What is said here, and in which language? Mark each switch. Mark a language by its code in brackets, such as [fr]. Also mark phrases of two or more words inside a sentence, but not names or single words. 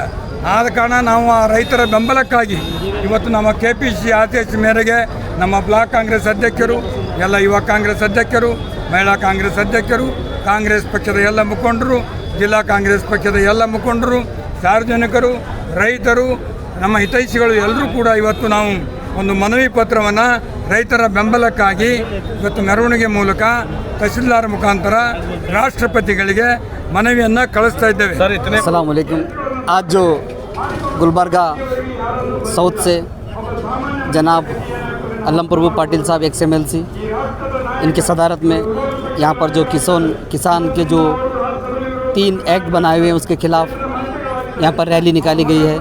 [kn] ಆದ ಕಾರಣ ನಾವು ಆ ರೈತರ ಬೆಂಬಲಕ್ಕಾಗಿ ಇವತ್ತು ನಮ್ಮ KPC ಆದೇಶ ಮೇರೆಗೆ ನಮ್ಮ ಬ್ಲಾಕ್ ಕಾಂಗ್ರೆಸ್ ಅಧ್ಯಕ್ಷರು, ಎಲ್ಲ ಯುವ ಕಾಂಗ್ರೆಸ್ ಅಧ್ಯಕ್ಷರು, ಮಹಿಳಾ ಕಾಂಗ್ರೆಸ್ ಅಧ್ಯಕ್ಷರು, ಕಾಂಗ್ರೆಸ್ ಪಕ್ಷದ ಎಲ್ಲ ಮುಖಂಡರು, ಜಿಲ್ಲಾ ಕಾಂಗ್ರೆಸ್ ಪಕ್ಷದ ಎಲ್ಲ ಮುಖಂಡರು, ಸಾರ್ವಜನಿಕರು, ರೈತರು, ನಮ್ಮ ಹಿತೈಷಿಗಳು ಎಲ್ಲರೂ ಕೂಡ ಇವತ್ತು ನಾವು ಒಂದು ಮನವಿ ಪತ್ರವನ್ನು ರೈತರ ಬೆಂಬಲಕ್ಕಾಗಿ ಇವತ್ತು ಮೆರವಣಿಗೆ ಮೂಲಕ ತಹಸೀಲ್ದಾರ್ ಮುಖಾಂತರ ರಾಷ್ಟ್ರಪತಿಗಳಿಗೆ ಮನವಿಯನ್ನು ಕಳಿಸ್ತಾ ಇದ್ದೇವೆ. [ar] السلام عليكم. [hi] आज जो गुलबर्गा साउथ से जनाब अल्लम प्रभु पाटिल साहब XMLC इनके सदारत में यहाँ पर जो किसान के जो 3 एक्ट बनाए हुए हैं उसके ख़िलाफ़ यहाँ पर रैली निकाली गई है।